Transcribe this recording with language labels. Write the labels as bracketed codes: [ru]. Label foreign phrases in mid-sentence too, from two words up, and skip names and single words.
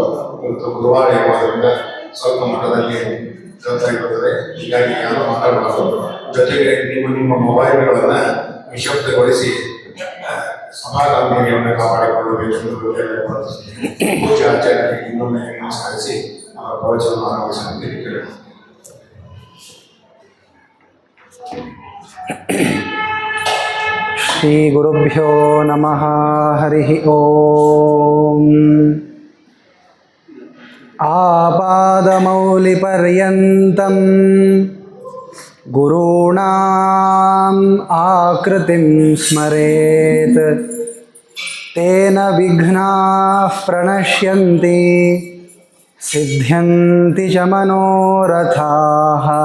[kn] ಇವತ್ತು ಬುಧವಾರ ಇರುವುದರಿಂದ ಸ್ವಲ್ಪ ಮಟ್ಟದಲ್ಲಿ ಕೆಲಸ ಇರುತ್ತದೆ, ಹೀಗಾಗಿ ಯಾರು ಮಾತಾಡಬಾರದು. ಜೊತೆಗೆ ನಿಮ್ಮ ಮೊಬೈಲ್ಗಳನ್ನು ನಿಶಬ್ದಗೊಳಿಸಿ ಸಮಾಧಾನವನ್ನು ಕಾಪಾಡಿಕೊಳ್ಳಬೇಕೆಂದು ಪೂಜೆ ಆಚಾರ್ಯರಿಗೆ ಇನ್ನೊಮ್ಮೆ ನಮಸ್ಕರಿಸಿ ಪ್ರವಚನ ಆರಂಭಿಸುವಂತೆ ಕೇಳಿದರು. [sa] ಶ್ರೀ ಗುರುಭ್ಯೋ ನಮಃ. ಹರಿ ಓಂ. ಆಪಾದಮೌಲಿಪರ್ಯಂತಂ ಗುರುಣಾಂ ಆಕೃತಿಂ ಸ್ಮರೇತ್ ತೇನ ವಿಘ್ನಾಃ ಪ್ರಣಶ್ಯಂತಿ ಸಿದ್ಧ್ಯಂತಿ ಚ ಮನೋರಥಾಃ.